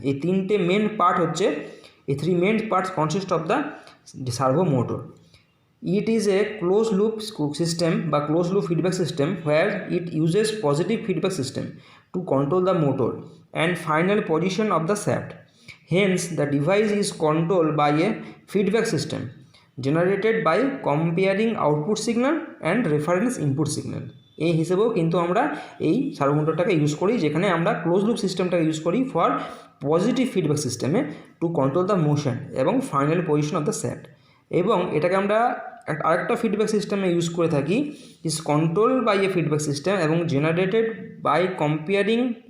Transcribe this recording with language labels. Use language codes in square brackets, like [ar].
[bn] এই 3টে main part হচ্ছে, এই 3 main parts [en] Consist of the servo motor. It is a close loop system বা close loop feedback system where it uses positive feedback system to control the motor and final position of the shaft. Hence, the device is controlled by a feedback system generated by comparing output signal and reference input signal. [bn] এই হিসেবেও কিন্তু আমরা এই সার্ভোমোটরটাকে use করি, যেখানে আমরা close loop সিস্টেমটাকে use করি [en] For positive feedback সিস্টেমে to control the motion এবং final position of the set. [bn] এবং এটাকে আমরা আরেকটা ফিডব্যাক সিস্টেমে ইউজ করে থাকি, [en] Is control by a feedback system এবং generated by comparing.